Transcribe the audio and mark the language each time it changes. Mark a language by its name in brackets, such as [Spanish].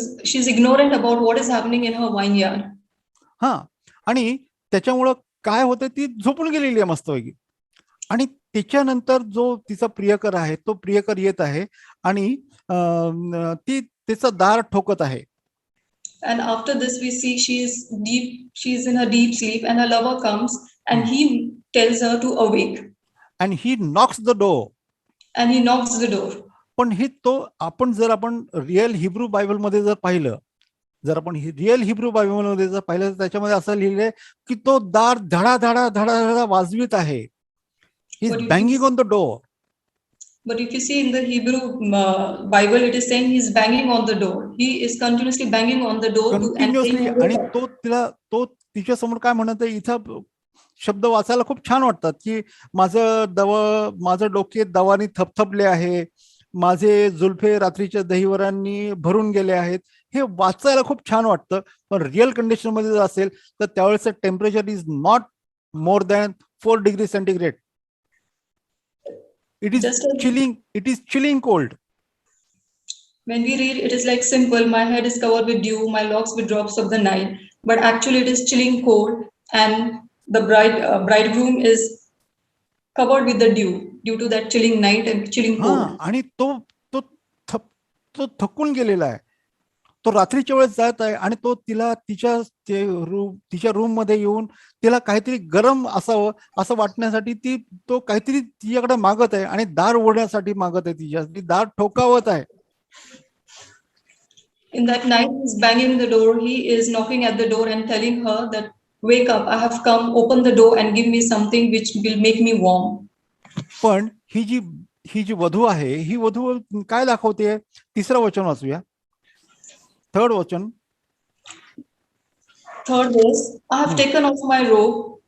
[English] She's ignorant about what is happening in her vineyard. [Marathi] हा, आणि त्याच्यामुळं काय होतं, ती झोपून गेलेली आहे मस्तपैकी. आणि त्याच्यानंतर जो तिचा प्रियकर आहे तो प्रियकर येत आहे आणि ती त्याचं दार ठोकत आहे. [English] And after this we see she's in a deep sleep and her lover comes and he tells her to awake. And he knocks the door. And he knocks the door. पण जर आपण real Hebrew Bible मध्ये जर पाहिलं, real Hebrew Bible मध्ये जर पाहिलं तर त्याच्यामध्ये असं लिहिलंय की तो दार धडा धडा धडा धडा वाजवीत आहे. He is banging on the door. But if you see in the Hebrew Bible, it is saying he is banging on the door. He is continuously banging on the door. Continuously. [Marathi] आणि तो तिच्या समोर काय म्हणत आहे, इथं शब्द वाचायला खूप छान वाटतात की माझं डोके दवानी थपथपले आहे, माझे जुल्फे रात्रीच्या दहिवरांनी भरून गेले आहेत. हे वाचायला खूप छान वाटतं. पण रिअल कंडिशन मध्ये जर असेल तर त्यावेळेस [English] Temperature is not more than 4 degree centigrade. It is chilling. It is chilling cold. When we read, it is like simple. My head is covered with dew, my locks with drops of the night. But actually, it is chilling cold, and the bridegroom is covered with the dew due to that chilling night and chilling cold. [Marathi] आणि तो थकून गेलेला आहे. तो रात्रीच्या वेळेस जात आहे आणि तो तिला तिच्या रूम मध्ये येऊन तिला काहीतरी गरम असावं असं वाटण्यासाठी तो काहीतरी तिच्याकडे मागत आहे आणि दार उघडण्यासाठी मागत आहे. ती दार ठोकावत आहे. [English] In that night, he is banging the door. He is knocking at the door and telling her that, wake up, I have come, open the door and give me something which will make me warm. [Marathi] पण ही जी वधू आहे, ही वधू काय दाखवते? 3रं वचन वाचूया. 3rd वचन. [English] 3rd verse, I have taken off my robe.